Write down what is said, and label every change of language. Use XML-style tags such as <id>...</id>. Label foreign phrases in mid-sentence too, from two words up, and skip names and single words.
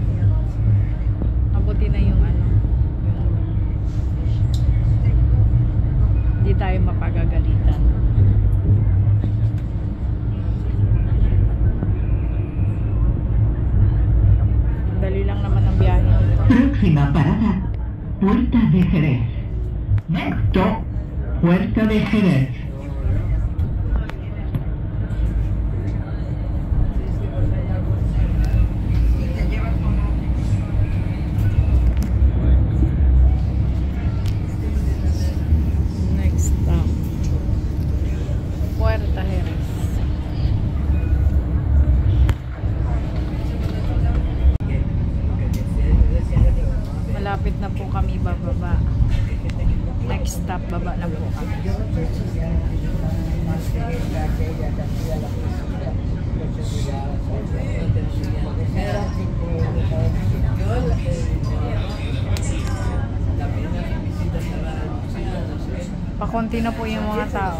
<tl>Mabuti na yung hindi tayo mapagagalitan. Dali lang naman ang biyahe nito.</tl> <es>Próxima parada, Puerta de Jerez.</es> <en>Next stop, Puerta de Jerez. Next stop, Puerta Jerez.</en> <tl>Malapit na po kami bababa.</tl> <en>Next stop,</en> <tl>baba na po kami. Pakonti na po yung mga tao.</tl>